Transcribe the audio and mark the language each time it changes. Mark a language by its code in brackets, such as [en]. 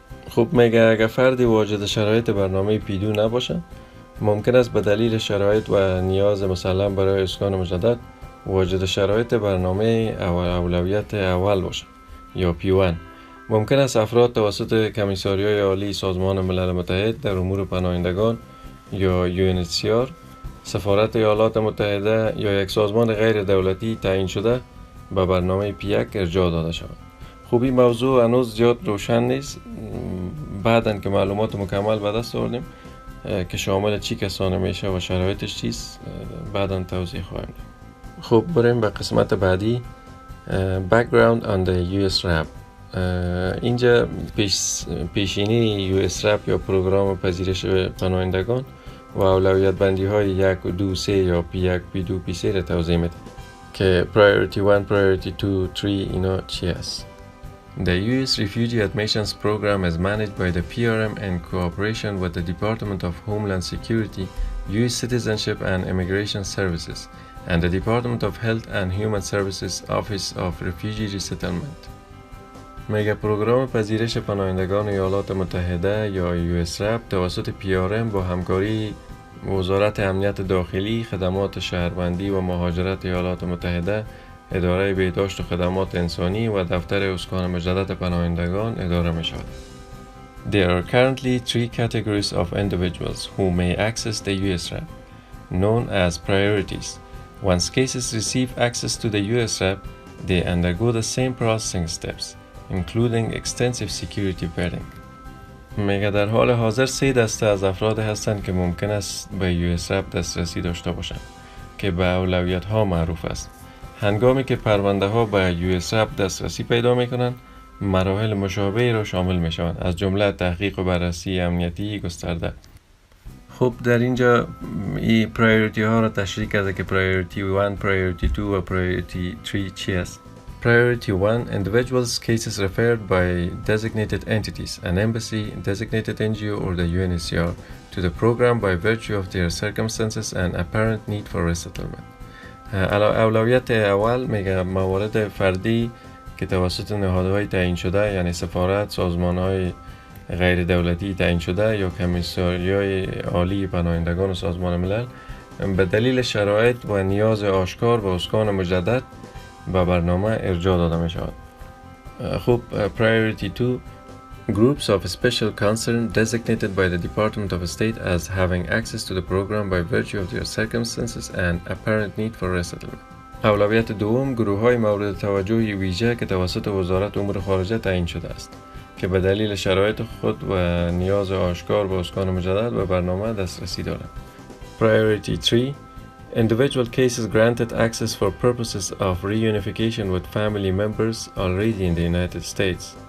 [fa] خب میگه اگر فردی واجد شرایط برنامه P-2 نباشه، ممکن است به دلیل شرایط و نیاز مسلم برای اسکان مجدد واجد شرایط برنامه اولویت اول باشه یا P-1. ممکن است افراد توسط کمیساریای عالی سازمان ملل متحد در امور پناهندگان یا UNHCR، سفارت ایالات متحده یا یک سازمان غیر دولتی تعیین شده به برنامه P-1 ارجاع داده شود. خب این موضوع هنوز زیاد روشن نیست. بعداً که معلومات مکمل به دست آوردیم که شامل چی کسانه میشه و شرایطش چیست بعداً توضیح خواهیم داد. خب بریم به قسمت بعدی. [en] Background on the USRAP. [fa] اینجا پیشینی USRAP یا پروگرام پذیرش پناهندگان و اولویت بندی های 1 و 2 3 یا P1 P2 P3 را توضیح میده که [en] Priority 1 Priority 2 3 [fa] اینا چی است. [en] The US Refugee Admissions Program is managed by the PRM in cooperation with the Department of Homeland Security, US Citizenship and Immigration Services, and the Department of Health and Human Services Office of Refugee Resettlement. [fa] میگه پروگرام پذیرش پناهندگان ایالات متحده یا USRAP توسط PRM با همکاری وزارت امنیت داخلی، خدمات شهروندی و مهاجرت ایالات متحده، اداره بهداشت و خدمات انسانی و دفتر اسکان مجدد پناهندگان اداره می شود. [en] There are currently 3 categories of individuals who may access the USRAP, known as priorities. Once cases receive access to the USRAP, they undergo the same processing steps, including extensive security vetting. [fa] میگه در حال حاضر 3 دسته از افراد هستند که ممکن است به USRAP دسترسی داشته باشند که به اولویت ها معروف است. هنگامی که پرونده ها به USRAP دسترسی پیدا می کنند، مراحل مشابهی را شامل می شوند، از جمله تحقیق و بررسی امنیتی گسترده. خب در اینجا این پرایوریتی ها را تشریح کرده که پرایوریتی 1، پرایوریتی 2 و پرایوریتی 3 چی است. [en] Priority 1, individuals cases referred by designated entities, an embassy, designated NGO or the UNHCR to the program by virtue of their circumstances and apparent need for resettlement. [fa] اولویت اول میگه موارد فردی که توسط نهادهای تعیین شده، یعنی سفارت، سازمانهای غیر دولتی تعیین شده یا کمیساریای عالی پناهندگان و سازمان ملل به دلیل شرایط و نیاز آشکار و اسکان مجدد به برنامه ارجاع داده می شود. [en] خب Priority 2, groups of special concern designated by the Department of State as having access to the program by virtue of their circumstances and apparent need for resettlement. [fa] اولویت دوم، گروه های مورد توجه ویژه که توسط وزارت امور خارجه تعیین شده است که به دلیل شرایط خود و نیاز آشکار به اسکان مجدد به برنامه دسترسی دارند. [en] Priority 3, individual cases granted access for purposes of reunification with family members already in the United States.